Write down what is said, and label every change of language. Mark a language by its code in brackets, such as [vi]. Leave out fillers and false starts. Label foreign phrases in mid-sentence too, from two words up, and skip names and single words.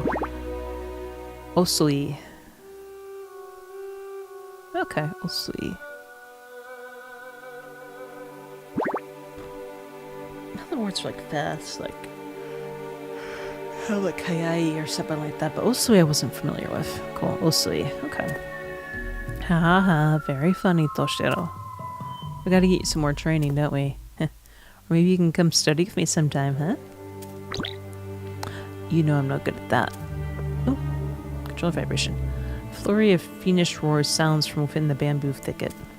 [en] Osui. Okay, Osui. Other words for like fast, like Kayai or something like that, but Osui I wasn't familiar with. Cool, Osui. Okay. Ha ha ha, very funny, Toshiro. We gotta get you some more training, don't we? Or maybe you can come study with me sometime, huh? You know I'm not good at that. Oh, control vibration. Flurry of fiendish roars sounds from within the bamboo thicket.